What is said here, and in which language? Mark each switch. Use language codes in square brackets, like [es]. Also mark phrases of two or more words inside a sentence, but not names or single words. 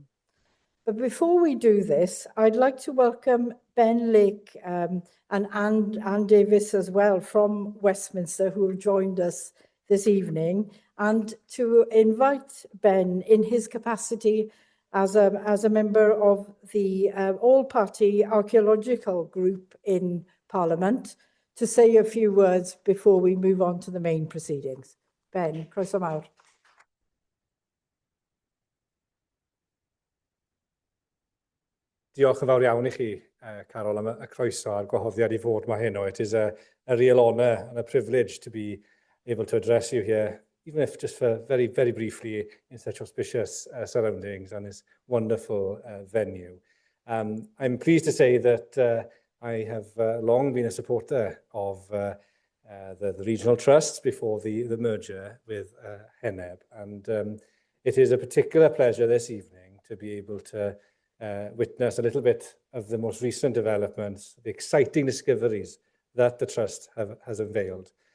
[en] But before we do this, I'd like to welcome Ben Lake and Anne Davis as well from Westminster, who have joined us this evening, and to invite Ben in his capacity as a member of the all-party archaeological group in Parliament to say a few words before we move on to the main proceedings. [cy] Ben, croeso mawr. Diolch yn fawr iawn I chi, Carol, am y croeso a'r gwahoddiad I fod yma heno. [en] It is a real honour and a privilege to be able to address you here, even if just for very, very briefly in such auspicious surroundings and this wonderful venue. I'm pleased to say that I have long been a supporter of the regional trusts before the merger with Heneb, and it is a particular pleasure this evening to be able to witness a little bit of the most recent developments, the exciting discoveries that the Trust has unveiled.